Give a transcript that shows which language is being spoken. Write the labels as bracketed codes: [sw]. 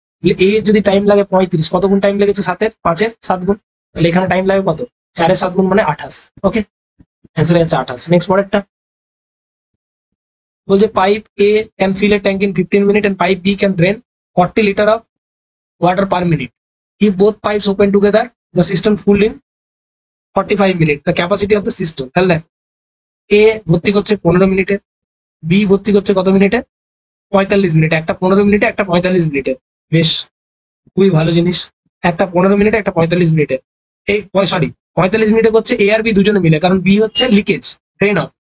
[bn] তাহলে এ যদি টাইম লাগে 35, কত গুণ টাইম লেগেছে? 7-এর 5-এর 7 গুণ। তাহলে এখানে টাইম লাগবে কত? 4-এর 7 গুণ মানে 28। ওকে, অ্যান্সার হচ্ছে 28। [en] next [bn] পরেরটা বলছে [en] Pipe A can fill a tank in 15 minute and pipe B can drain 40 litre of water per minute. If both pipes open together, the system full in 45 minutes. The capacity of the system. [bn] তাহলে এ ভর্তি করছে 15 মিনিটে, B ভর্তি করছে কত মিনিটে? 45 মিনিটে। একটা 15 মিনিটে, একটা 45 মিনিটে। বেশ, খুবই ভালো জিনিস। একটা 15 মিনিটে, একটা 45 মিনিটে। এই সরি, 45 মিনিটে করছে এ আর বি দুজনে মিলে, কারণ বি হচ্ছে লিকেজ, ড্রেন অফ।